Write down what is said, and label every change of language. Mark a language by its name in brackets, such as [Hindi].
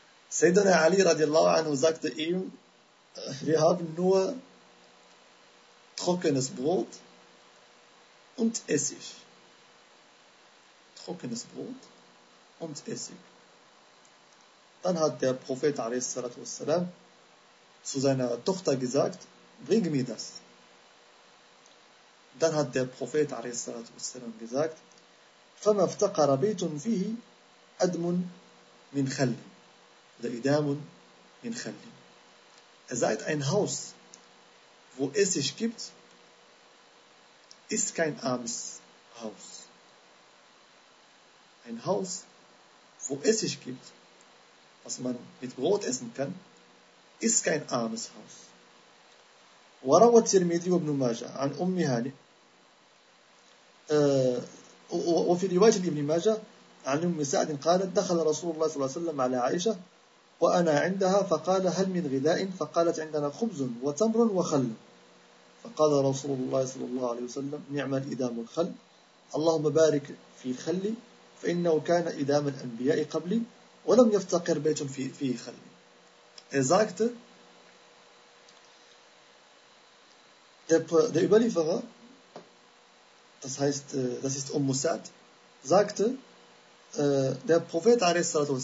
[German] Sayyiduna Ali radiallahu anhu sagte ihm, wir haben nur trockenes Brot und Essig. Trockenes Brot und Essig. Dann hat der Prophet a.s. zu seiner Tochter gesagt, bring mir das. Dann hat der Prophet a.s. gesagt, [Arabic] فَمَا افْتَقَرَ بَيْتٌ فِيهِ أَدْمٌ مِنْ خَلِّ [German] oder [Arabic] إِدَامٌ مِنْ خَلِّ. [German] Er sagt, ein Haus, wo Essig gibt, ist kein armes Haus. Ein Haus, wo Essig gibt, was man mit Brot essen kann, ist kein armes Haus. [Arabic] وَرَوَى الْتِرْمِذِيُّ وَابْنُ مَاجَةَ عَنْ أُمِّهَا وفي رواية ابن ماجة عن أم سعد قالت دخل رسول الله صلى الله عليه وسلم على عائشة وأنا عندها فقال هل من غذاء فقالت عندنا خبز وتمر وخل فقال رسول الله صلى الله عليه وسلم نعم الإدام الخل اللهم بارك في الخل فإنه كان إدام الأنبياء قبلي ولم يفتقر بيت فيه خل. [German] Exakt. Der Überlieferer, das heißt, das ist Umm Sa'd, sagte, der Prophet a.s.